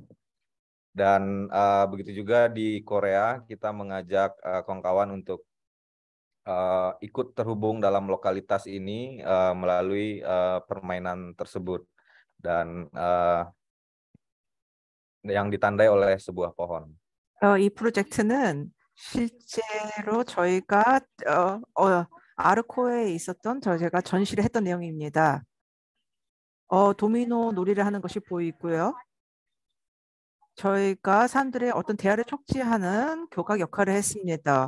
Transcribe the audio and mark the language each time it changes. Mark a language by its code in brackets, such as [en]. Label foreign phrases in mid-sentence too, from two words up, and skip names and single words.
[id] Dan begitu juga di Korea, kita mengajak kawan-kawan untuk ikut terhubung dalam lokalitas ini melalui permainan tersebut. Dan yang ditandai oleh sebuah pohon. [ko] 이 프로젝트는 실제로 저희가 아르코에 있었던 제가 전시를 했던 내용입니다. 도미노 놀이를 하는 것이 보이고요. 저희가 사람들의 어떤 대화를 촉진하는 교각 역할을 했습니다.